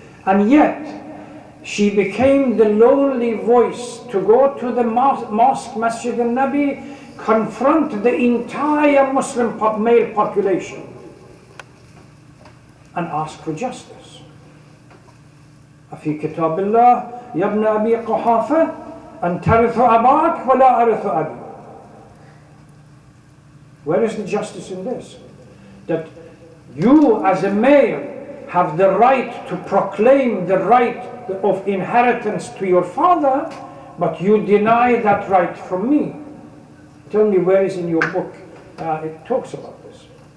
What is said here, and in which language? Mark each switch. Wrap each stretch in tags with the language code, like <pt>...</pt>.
<en>And yet, she became the lonely voice to go to the mosque, Masjid al-Nabi, confront the entire Muslim male population and ask for justice.</en> <ar>أفي كتاب الله يا ابن أبي قحافة أن ترث أباك ولا أرث أبي.</ar> <en>Where is the justice in this? That you as a male have the right to proclaim the right of inheritance to your father, but you deny that right from me. Tell me where is in your book it talks about this.</en>